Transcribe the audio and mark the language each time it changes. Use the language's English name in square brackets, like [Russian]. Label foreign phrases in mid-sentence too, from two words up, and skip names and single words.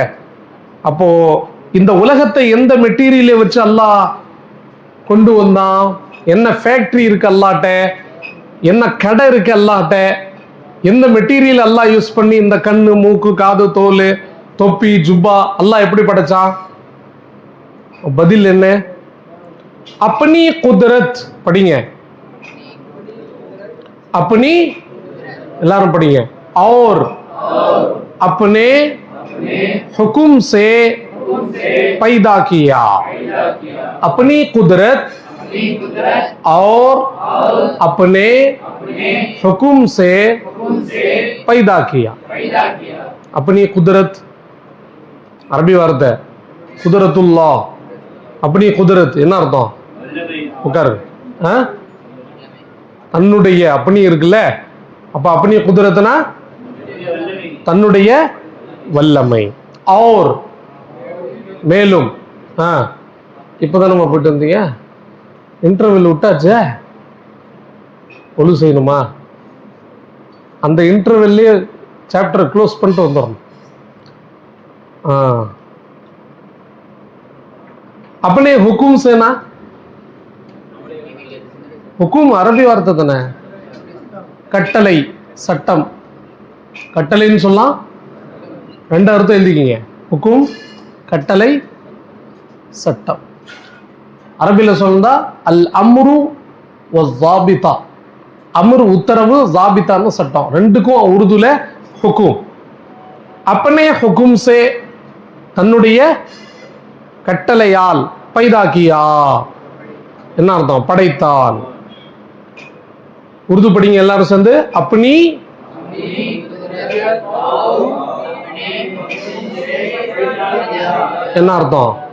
[Tamil] அப்போ இந்த உலகத்தை எந்த மெட்டீரியலை வச்சு அல்லாஹ் கொண்டு வந்தான்? என்ன ஃபேக்டரி இருக்கு அல்லாட்ட? என்ன கடை இருக்கு அல்லாட்ட? எந்த மெட்டீரியல் அல்லாஹ் யூஸ் பண்ணி இந்த கண்ணு, மூக்கு, காது, தோல், தொப்பி, ஜுப்பா அல்லாஹ் எப்படி படைச்சான்? பதில் என்ன? [Hindi] अपनी कुदरत படிங்க. [Tamil] अपनी எல்லாரும் படிங்க. [Hindi] और अपने हुक्म से पैदा किया. अपनी कुदरत और अपने हुक्म से पैदा किया. अपनी कुदरत [Tamil] அரபி வார்த்தை குதரத்துல்லா. அப்படி குதிரத் என்ன அர்த்தம்? உட்காரு. தன்னுடைய அப்படி இருக்குல்ல. அப்ப அப்படி குதிரத்துனா தன்னுடைய வல்லமை. और மேலும். இப்பதான் நம்ம போயிட்டு வந்தீங்க, இன்டர்வெல் விட்டாச்சே, ஒழு செய்யணுமா? அந்த இன்டர்வெல்லே சாப்டர் க்ளோஸ் பண்ணிட்டு வந்துடணும். [Hindi] अपने हुकुम से ना, हुकुम [Tamil] அரபி வார்த்தை தானே. கட்டளை, சட்டம். கட்டளைன்னு சொல்லலாம். ரெண்டு அர்த்தம் எழுதிக்கிங்க. ஹுக்கும் கட்டளை, சட்டம். அரபில சொல்லுந்தா [Arabic] الأمر والضابطة. [Tamil] அம்ரு உத்தரவு, ஜாபிதான்னு சட்டம். ரெண்டுக்கும் உருதுல ஹுக்கும். [Hindi] अपने हुकुम से [Tamil] தன்னுடைய கட்டளையால் [Hindi] पैदा किया [Tamil] என்ன அர்த்தம்? படைத்தான். உருது படிங்க எல்லாரும் சேர்ந்து. அப்பனி என்ன அர்த்தம்?